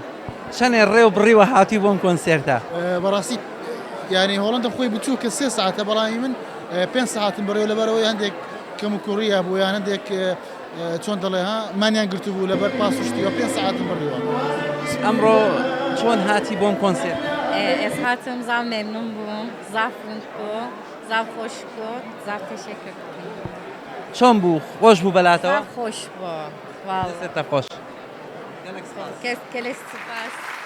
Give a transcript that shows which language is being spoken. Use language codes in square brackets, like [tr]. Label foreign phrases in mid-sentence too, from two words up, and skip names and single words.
[ckb] چەندێ ڕێ و بڕیوە هاتی بۆم کۆنسێرتە؟ بەڕاستی یعنی هۆڵندا خۆی بچوو کە 3 ساعتە بەڵامی من 5 ساعتم بەڕێوە لەبەرەوەی هەندێک کەم و کوڕیە بوو یان هەندێک چۆن دەڵێ مانیان گرتو بوو لەبەر پاسوشتیەوە 5 ساعتم بڕیوە. ئەمڕۆ چۆن هاتی بۆم کۆنسێرت؟ [ku] Ez hatım zav memnun bum, zav fıntku, zav hoş bu, zav [tr] teşekkür ederim. [ckb] چۆن بوو؟ خۆش بوو بەلاتەوە؟ [ku] Zav hoş bu, vallahi. [ckb] سێتە خۆش. [ku] Keles spas.